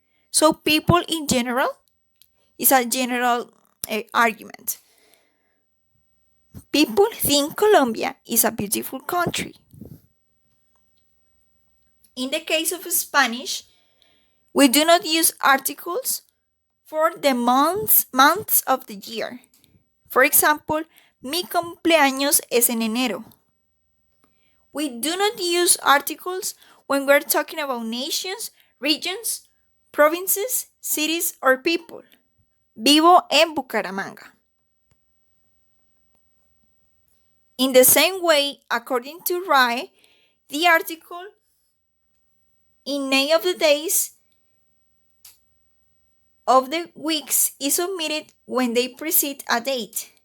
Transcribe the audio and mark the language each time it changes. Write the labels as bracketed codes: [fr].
[en] So people in general is a general argument. People think Colombia is a beautiful country. In the case of Spanish, we do not use articles for the months of the year. For example, [es] mi cumpleaños es en enero. [en] We do not use articles when we're talking about nations, regions, provinces, cities, or people. [es] Vivo en Bucaramanga. [en] In the same way, according to Rai, the article in name of the days of the weeks is omitted when they precede a date.